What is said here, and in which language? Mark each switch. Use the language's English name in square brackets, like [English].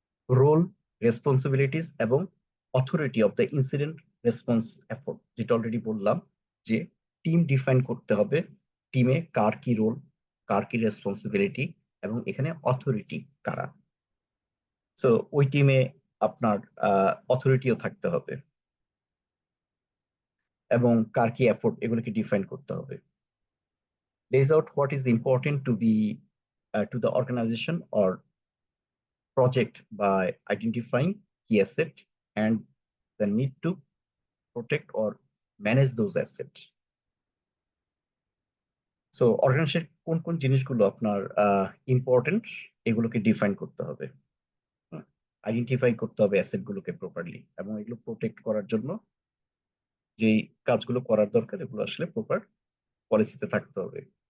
[Bangla] Role, responsibilities এবং [English] authority of the incident response effort, [Bangla] যেটা already বললাম, যে টিম ডিফাইন করতে হবে, টিমে কার কি রোল, কার কি রেসপন্সিবিলিটি, এবং এখানে অথরিটি কারা। সো ওই টিমে আপনার অথরিটিও থাকতে হবে, এবং কার কি এফোর্ট, এগুলোকে ডিফাইন করতে হবে। [English] lays out what is important to be to the organization or project by identifying key asset and the need to protect or manage those assets. [Bangla] So organisation কোন কোন জিনিসগুলো আপনার ইম্পর্টেন্ট, এগুলোকে ডিফাইন করতে হবে, আইডেন্টিফাই করতে হবে অ্যাসেট গুলোকে প্রপারলি, এবং এগুলো প্রোটেক্ট করার জন্য যেই কাজগুলো করার দরকার, এগুলো আসলে প্রপার পলিসিতে থাকতে হবে।